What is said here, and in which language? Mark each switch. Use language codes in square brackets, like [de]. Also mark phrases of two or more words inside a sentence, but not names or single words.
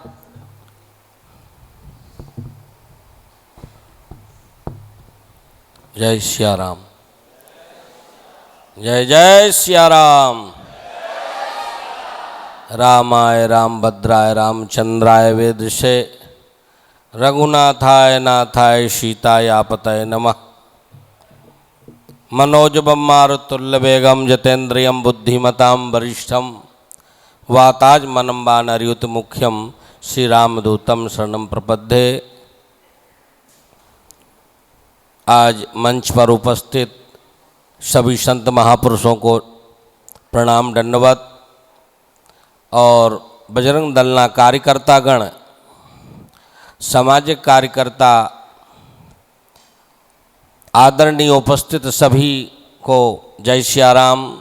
[gu] જય સિયારામ. જય જય સિયારામ. [sa] रामाय रामभद्राय रामचंद्राय वेदशे रघुनाथाय नाथाय सीताय आपतय नमः. मनोजबम मारुतुल्य वेगम जतेन्द्रियम बुद्धिमताम वरिष्ठम वाताज मनम बानरयुत मुख्यम श्री रामदूतम शरणम प्रपद्ये. [hi] आज मंच पर उपस्थित सभी संत महापुरुषों को प्रणाम दंडवत और बजरंग दलना कार्यकर्तागण, सामाजिक कार्यकर्ता, आदरणीय उपस्थित सभी को जय सियाराम.